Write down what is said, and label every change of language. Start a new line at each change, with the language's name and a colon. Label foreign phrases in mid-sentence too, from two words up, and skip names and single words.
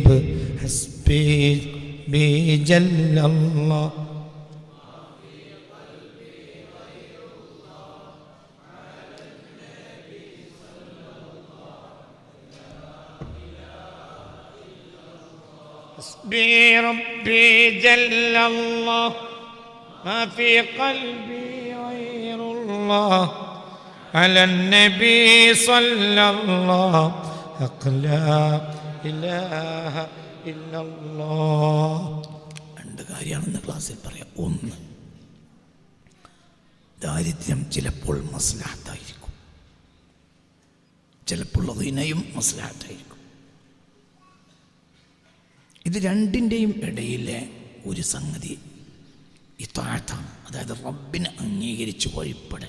Arabic: حسبي بجل الله بربي جل الله ما في قلبي غير الله على النبي صلى الله لا إله إلا الله.
Malayalam: രണ്ട് കാര്യമാണെന്ന് ക്ലാസ്സിൽ പറയാം. ഒന്ന്, ദാരിദ്ര്യം ചിലപ്പോൾ മസ്ലഹത്തായിരിക്കും, ചിലപ്പോൾ അതിനെയും മസ്ലഹത്തായിരിക്കും. ഇത് രണ്ടിൻ്റെയും ഇടയിലെ ഒരു സംഗതി ഇത്വാഅത്താണ്, അതായത് റബ്ബിനെ അംഗീകരിച്ച് വഴിപ്പെടൽ.